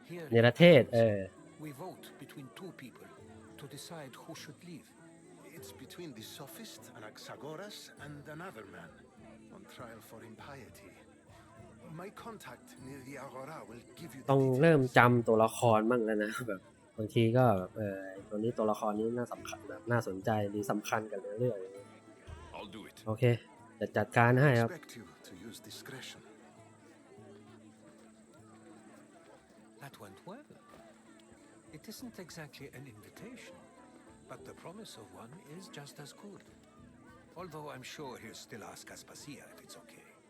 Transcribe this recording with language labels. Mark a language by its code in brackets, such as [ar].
[th] เนรเทศ [en] We vote between two people to decide who should leave. It's between the sophist Anaxagoras and another man on trial for impiety. My contact near the Agora will give you [th] ต้อง [en] the [th] เริ่ม [en] details. [th] จำตัวละครบ้างแล้วนะแบบบางทีก็แบบตัวนี้ตัวละครนี้น่าสำคัญแบบน่าสนใจหรือสำคัญกับเรื่องอย่างนี้ [en] I'll do it. [th] โอเคจะจัดการให้ครับ [en] Expect you to use discretion. That went well. It isn't exactly an invitation, but the promise of one is just as good. Although I'm sure he'll still ask Aspasia if it's okay.